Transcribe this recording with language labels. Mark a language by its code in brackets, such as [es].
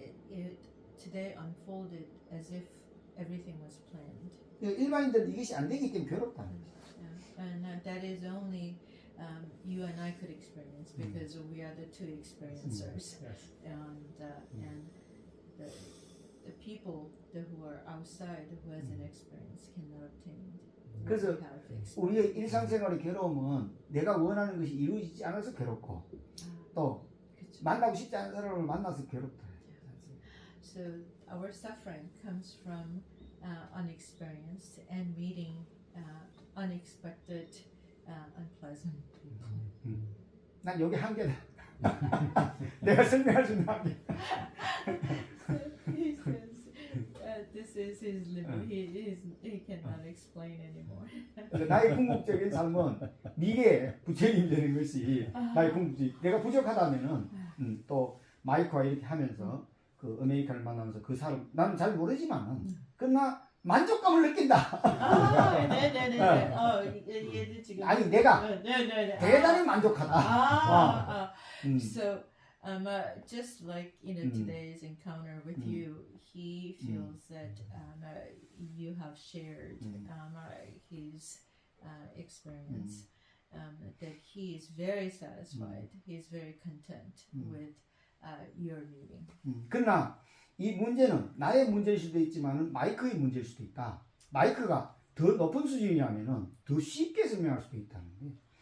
[en] It today unfolded as if everything was planned. [ko] 일반인들은 이것이 안 되기 때문에 괴롭다는 거죠. [en] And that is only you and I could experience because we are the two experiencers, Yes. and the people who are outside who hasn't experienced cannot obtain. [ko] 그래서 [en] what we have experienced. [ko] 우리의 일상생활의 괴로움은 내가 원하는 것이 이루어지지 않아서 괴롭고 또 그쵸. 만나고 싶지 않은 사람을 만나서 괴롭다. [en] So our suffering comes from unexperienced and meeting unexpected, unpleasant people. [ko] 난 여기 한계다. 내가 설명할 수 있는 한계. [en] He says this is his limit. He cannot explain anymore. [ko] 나의 궁극적인 삶은 미래에 부처님 되는 것이 나의 궁극적. 내가 부족하다면은 또 마이크와 이렇게 하면서 그 아메리카를 만나면서 그 사람 나는 잘 모르지만은 그러나 만족감을 느낀다. 네네네. 얘도 지금. 아니 내가 네네네. 대단히 만족하다. [en] So just like today's encounter with you, he feels that you have shared his experience, that he is very satisfied, he is very content with your meeting. [ko] 그러나 이 문제는 나의 문제일 수도 있지만 마이크의 문제일 수도 있다. 마이크가 더 높은 수준이라면은 더 쉽게 설명할 수도 있다는 거예요.